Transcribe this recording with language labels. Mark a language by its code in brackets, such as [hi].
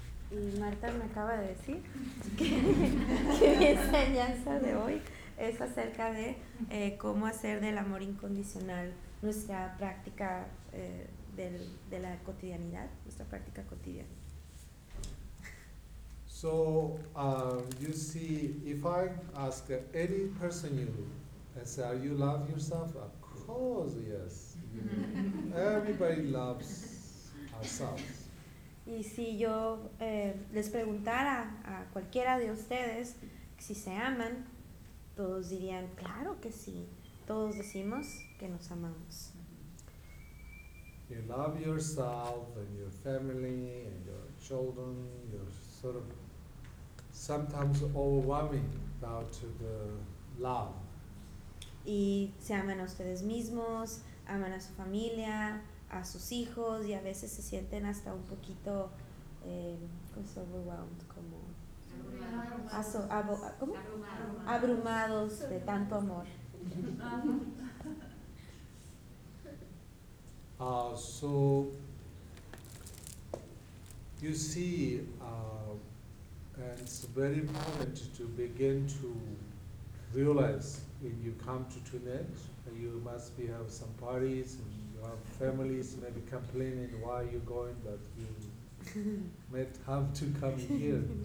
[es] Y Martha me acaba de decir que mi enseñanza de hoy es acerca de cómo hacer del amor incondicional nuestra práctica de la cotidianidad, nuestra práctica cotidiana. [en] So, you see, if I ask any person you and say, are you love yourself? Of course, yes. Everybody loves ourselves. [es] Y si yo les preguntara a cualquiera de ustedes si se aman, todos dirían, claro que sí. Todos decimos que nos amamos. [en] You love yourself and your family and your children. You're sort of sometimes overwhelming about the love. [es] Y se aman a ustedes mismos, aman a su familia, a sus hijos, y a veces se sienten hasta un poquito overwhelmed, como abrumados de tanto amor. [en] So you see, and it's very important to begin to realize when you come to Tunet, you must be have some parties and your families may be complaining why you're going, but you may have to come here.